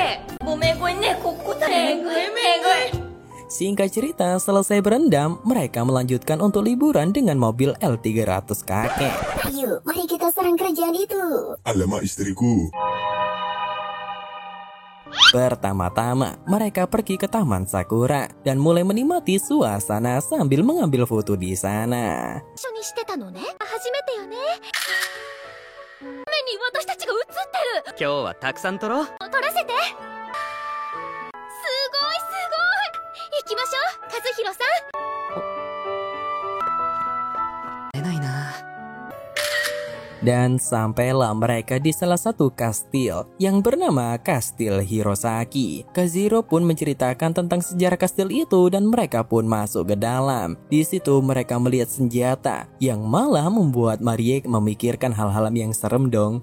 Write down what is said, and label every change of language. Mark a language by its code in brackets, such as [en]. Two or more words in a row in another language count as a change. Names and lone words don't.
[id] Singkat cerita, selesai berendam, mereka melanjutkan untuk liburan dengan mobil L300 kakek. Ayo, mari kita serang kerajaan itu. Alamak istriku. Pertama-tama, mereka pergi ke Taman Sakura dan mulai menikmati suasana sambil mengambil foto di sana. [ja] 今日はたくさん撮ろう。撮らせて。すごい行きましょう、和弘さん。出ないな。 [id] Dan sampailah mereka di salah satu kastil yang bernama Kastil Hirosaki. Kazuhiro pun menceritakan tentang sejarah kastil itu dan mereka pun masuk ke dalam. Di situ mereka melihat senjata yang malah membuat Marie memikirkan hal-hal yang serem dong.